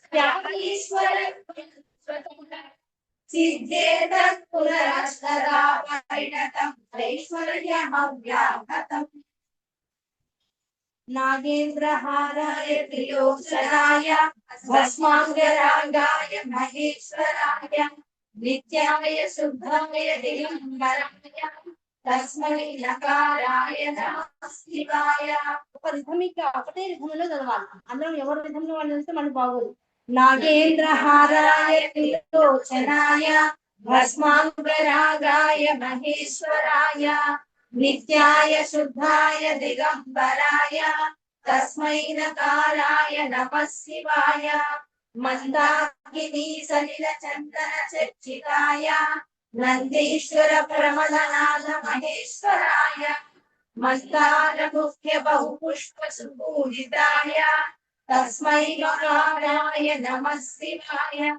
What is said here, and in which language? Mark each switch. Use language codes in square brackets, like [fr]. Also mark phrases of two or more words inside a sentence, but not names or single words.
[sa] ईश्वरं सिद्धेतत् पुनरस्तदा परिणतम् ऐश्वर्यमव्याहतम् नागेन्द्रहाराय त्रिलोचनाय भस्माङ्गरागाय महेश्वराय नित्याय शुद्धाय दिगम्बराय तस्मै नकाराय नमः शिवाय [te] ఒక రిథమిక్ ఒకటే రిథంలో చదవాలి అందరం ఎవరి రిథంలో వాళ్ళు చదివితే మనకు బాగోదు [sa] नागेन्द्रहाराय त्रिलोचनाय भस्माङ्गरागाय महेश्वराय नित्याय शुद्धाय दिगम्बराय तस्मै नकाराय नमः शिवाय मन्दाकिनी सलिल चन्दन चर्चिताय नन्दीश्वर प्रमदनाथ महेश्वराय मन्दार मुख्य बहुपुष्प सुपूजिताय तस्मै नकाराय नमः शिवाय